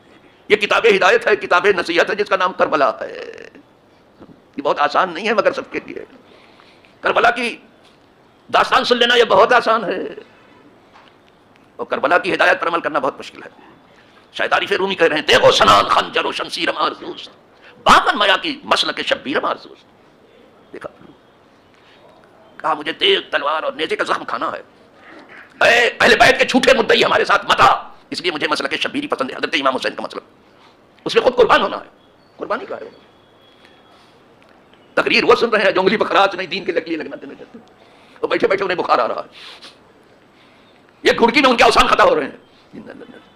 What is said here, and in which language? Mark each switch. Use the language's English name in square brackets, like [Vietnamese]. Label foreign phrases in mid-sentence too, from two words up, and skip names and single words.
[Urdu] یہ کتاب ہدایت ہے, کتاب نصیحت ہے جس کا نام کربلا ہے. یہ بہت آسان نہیں ہے مگر سب کے لیے. کربلا کی داستان سن لینا یہ بہت آسان ہے، اور کربلا کی ہدایت پر عمل کرنا بہت مشکل ہے. شاید عارف رومی کہہ رہے ہیں [Persian] تیغ و سنان خنجر و شمشیر مارزوست باقن میا کی مسلک شبیر مارزوست. [Urdu] دیکھا کہا مجھے تیغ تلوار اور نیزے کا زخم کھانا ہے، اے اہل بیت کے جھوٹے مدعی ہمارے ساتھ مت آ، اس لیے مجھے مسلک شبیری پسند ہے. حضرت امام حسین کا مسلک، اس میں خود قربان ہونا ہے. قربانی کا ہے. تقریر وہ سن رہے ہیں جنگلی بکراچ نہیں دین کے لیے لگنا دینے چاہتے، اور بیٹھے بیٹھے انہیں بخار آ رہا ہے، یہ گھڑکی میں ان کے اوسان خطا ہو رہے ہیں.